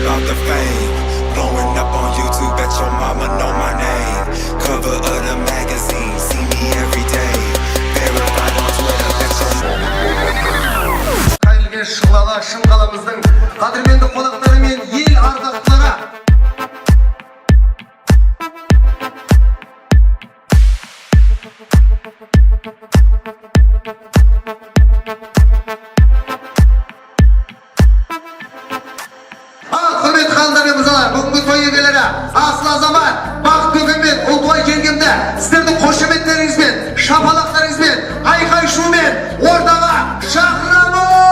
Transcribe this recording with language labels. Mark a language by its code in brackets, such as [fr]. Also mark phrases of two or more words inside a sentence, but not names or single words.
[en] of fame. Blowing up on YouTube, bet your mama know my name. Cover of the magazine, see me every day. Verified on Twitter, bet your mama know my name. [kk] Қайылген шылала шын қаламыздың қадірменді қонақтары мен ел ардақтылары. Құрметті ханымдар мен мырзалар, бүгінгі той иелері асыл азамат Бақтыгүл мен Ұлтуай жеңгемді сіздердің қошеметтеріңізбен, шапалақтарыңызбен, айқай шумен ортаға шақырамын.